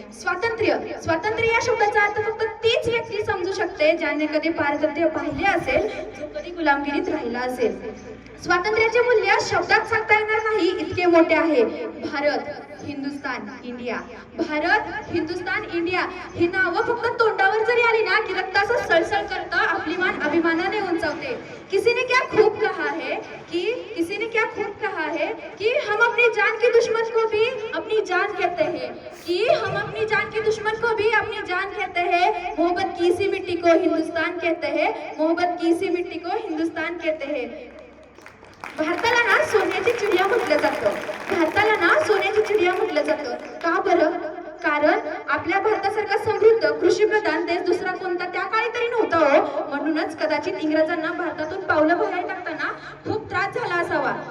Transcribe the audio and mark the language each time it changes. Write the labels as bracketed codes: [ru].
[mr] स्वातंत्र्य, स्वातंत्र्य या शब्दाचा अर्थ फक्त तीच व्यक्ती समजू शकते ज्याने कधी पारतंत्र्य पाहिले असेल, जो कधी गुलामगिरीत राहिला असेल. स्वातंत्र्याचे मूल्य शब्दात सांगता येणार नाही इतके मोठे आहे. भारत, हिंदुस्तान, इंडिया. भारत, हिंदुस्तान, इंडिया ही नावं फक्त तोंडावर जरी आली ना की रक्त असं सळसळ करतं, आपली मान अभिमानाने उंचावते. [hi] किसी ने क्या खूब कहा है कि किसी ने क्या खूब कहा है कि हम अपनी जान के दुश्मन को भी अपनी जान कहते हैं, कि हम अपनी जान के दुश्मन को भी अपनी जान कहते हैं. मोहब्बत की इसी मिट्टी को हिंदुस्तान कहते हैं, मोहब्बत की इसी मिट्टी को हिंदुस्तान कहते हैं. [mr] भारताला ना सोन्याची चिडिया म्हटलं जातं. भारताला ना सोन्याची चिडिया म्हटलं जातं. का बरं? कारण आपल्या भारतासारखा समृद्ध कृषीप्रधान देश दुसरा कोणता त्या काळी तरी नव्हता हो. म्हणूनच कदाचित इंग्रजांना भारतातून पावलं बाहेर टाकताना खूप त्रास झाला असावा.